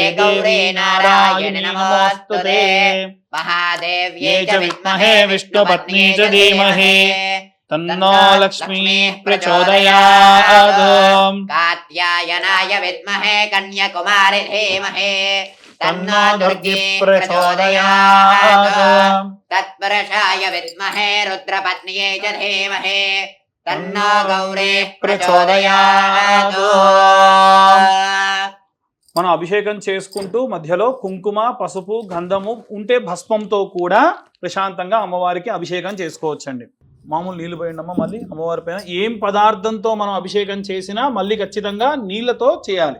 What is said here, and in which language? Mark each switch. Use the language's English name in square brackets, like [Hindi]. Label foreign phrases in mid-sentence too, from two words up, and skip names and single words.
[Sanskrit] गौरी नारायणि नमोऽस्तुते महादेव्यै च विद्महे विष्णुपत्नी च धीमहि तन्नो लक्ष्मीः प्रचोदयात् कात्यायनाय विद्महे कन्याकुमारि धीमहि तन्नो दुर्गी प्रचोदयात् तत्पुरुषाय विद्महे रुद्रपत्न्यै च धीमहि तन्नो गौरीः प्रचोदयात् [Telugu] మనం అభిషేకం చేసుకుంటూ మధ్యలో కుంకుమ పసుపు గంధము ఉంటే భస్మంతో కూడా ప్రశాంతంగా అమ్మవారికి అభిషేకం చేసుకోవచ్చండి. మామూలు నీళ్లు పోయిండమ్మా మళ్ళీ అమ్మవారి పైన ఏం పదార్థంతో మనం అభిషేకం చేసినా మళ్ళీ ఖచ్చితంగా నీళ్లతో చేయాలి.